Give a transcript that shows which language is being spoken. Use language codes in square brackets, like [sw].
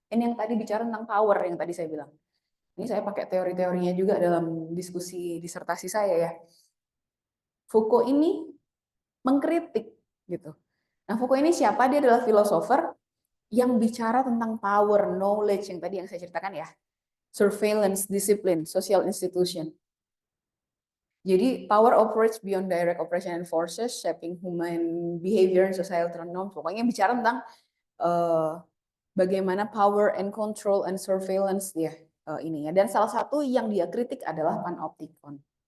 [id] Ini yang tadi bicara tentang power yang tadi saya bilang. Ini saya pakai teori-teorinya juga dalam diskusi disertasi saya ya. Foucault ini mengkritik gitu. Nah, Foucault ini siapa? Dia adalah filosofer yang bicara tentang power, knowledge yang tadi yang saya ceritakan ya. [en] Surveillance, discipline, social institution. [id] Jadi [en] power operates beyond direct operation and forces, shaping human behavior and societal norms. [id] Pokoknya bicara tentang bagaimana [en] power and control and surveillance [id] dia ini ya. Dan salah satu yang dia kritik adalah panopticon.